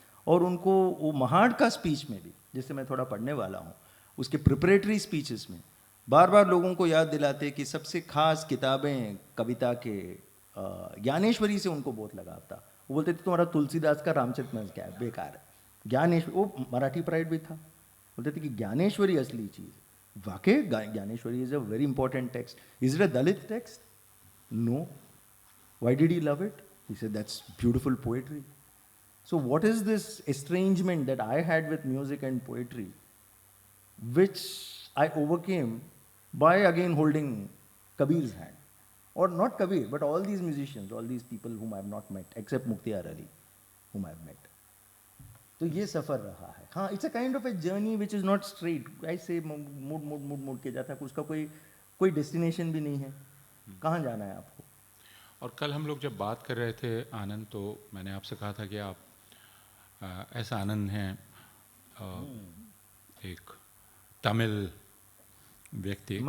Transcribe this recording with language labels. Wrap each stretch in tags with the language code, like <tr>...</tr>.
<hi>और उनको वो महाड़ का स्पीच में भी, जिससे मैं थोड़ा पढ़ने वाला हूँ, उसके प्रिपरेटरी स्पीचेस में बार बार लोगों को याद दिलाते कि सबसे खास किताबें कविता के ज्ञानेश्वरी से उनको बहुत लगाव था। वो बोलते थे तुम्हारा तुलसीदास का रामचरितमानस क्या है, बेकार है। ज्ञानेश्वरी, वो मराठी प्राइड भी था, बोलते थे कि ज्ञानेश्वरी असली चीज़ है।</hi> <en>वाकई Dnyaneshwari is a very important text. Is it a Dalit text? No. Why did he love it? He said that's beautiful poetry. So what is this estrangement that I had with music and poetry, which I overcame by again holding Kabir's hand? Or not Kabir, but all these musicians, all these people whom I have not met, except Mukhtiar Ali, whom I have met.</en> <hi>तो ये सफ़र रहा है। हाँ,</hi> <en>it's a kind of a journey which is not straight,</en> <hi>ऐसे मुड़ के जाता है, उसका कोई डेस्टिनेशन भी नहीं है, कहाँ जाना है आपको। और कल हम लोग जब बात कर रहे थे आनंद, तो मैंने आपसे कहा था कि आप ऐसा आनंद हैं, एक तमिल व्यक्ति।</hi>